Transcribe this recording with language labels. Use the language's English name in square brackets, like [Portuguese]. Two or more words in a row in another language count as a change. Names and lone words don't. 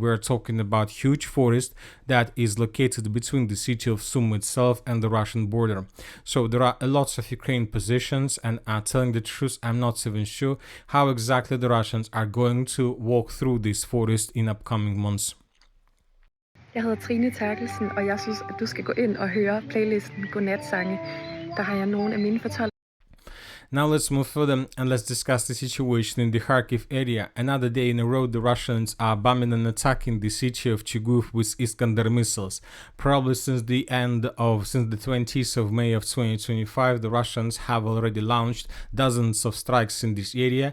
[English] We are talking about huge forest that is located between the city of Sumy itself and the Russian border. So there are lots of Ukraine positions, and telling the truth, I'm not even sure how exactly the Russians are going to walk through this forest in upcoming months. [Danish] Jeg hedder Trine Terkelsen, og jeg synes, at du skal gå ind og høre playlisten Godnatsange. Der har jeg nogle af mine fortolkninger. [English] Now let's move further and let's discuss the situation in the Kharkiv area. Another day in a row, the Russians are bombing and attacking the city of Chigov with Iskander missiles. Probably since the 20th of May of 2025, the Russians have already launched dozens of strikes in this area.